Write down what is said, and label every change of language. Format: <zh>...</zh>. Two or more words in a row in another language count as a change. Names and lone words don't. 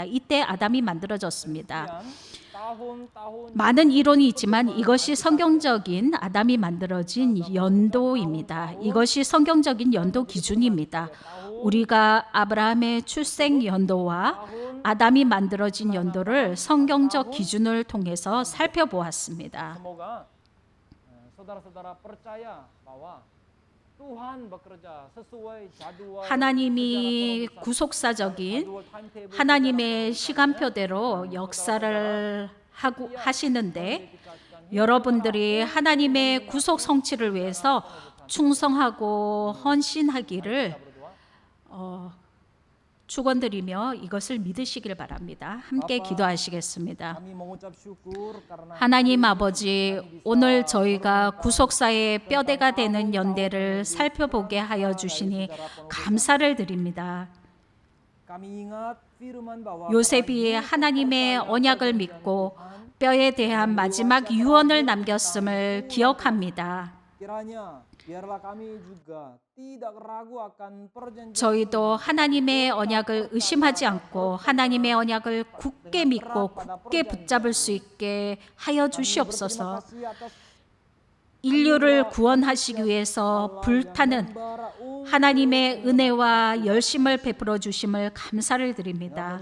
<ko>이때 아담이 만들어졌습니다. 많은 이론이 있지만 이것이 성경적인 아담이 만들어진 연도입니다. 이것이 성경적인 연도 기준입니다. 우리가 아브라함의 출생 연도와 아담이 만들어진 연도를 성경적 기준을 통해서 살펴보았습니다.</ko> <id>Semoga saudara-saudara percaya bahwa Tuhan bekerja sesuai jadwal</id> <ko>하나님이 구속사적인 하나님의 시간표대로 역사를 하시는데 여러분들이 하나님의 구속 성취를 위해서 충성하고 헌신하기를 축원드리며 이것을 믿으시길 바랍니다. 함께 기도하시겠습니다.</ko> <id>kami mengucap syukur karena</id> <ko>하나님 아버지, 오늘 저희가 구속사의 뼈대가 되는 연대를 살펴보게 하여 주시니 감사를 드립니다.</ko> <id>kami ingat firman bahwa</id> <ko>요셉이 하나님의 언약을 믿고 뼈에 대한 마지막 유언을 남겼음을 기억합니다.</ko> <id>kiranya biarlah kami juga tidak ragu akan perjanjian</id> <ko>저희도 하나님의 언약을 의심하지 않고 하나님의 언약을 굳게 믿고 굳게 붙잡을 수 있게 하여 주시옵소서. 인류를 구원하시기 위해서 불타는 하나님의 은혜와 열심을 베풀어 주심을 감사를 드립니다.</ko>